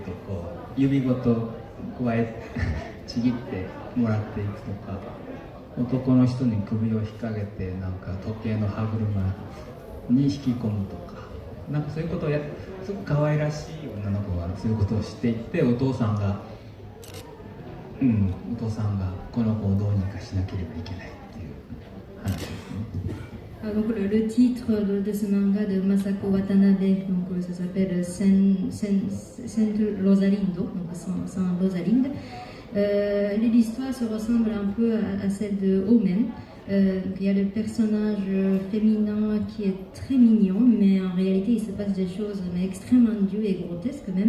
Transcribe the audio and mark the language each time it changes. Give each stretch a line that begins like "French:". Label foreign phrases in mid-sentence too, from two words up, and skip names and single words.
Japanese: と、指ごと加えちぎってもらっていくとか、男の人に首を引っ掛けてなんか時計の歯車に引き込むとか、なんかそういうことをすごく可愛らしい女の子がそういうことをしていって、お父さんがこの子をどうにかしなければいけないっていう話ですね。
French: Donc le titre de ce manga de Masako Watanabe, donc ça s'appelle Saint Rosalindo, donc Saint Rosalind. L'histoire se ressemble un peu à celle de Omen. Il y a le personnage féminin qui est très mignon, mais en réalité il se passe des choses extrêmement dures et grotesques même.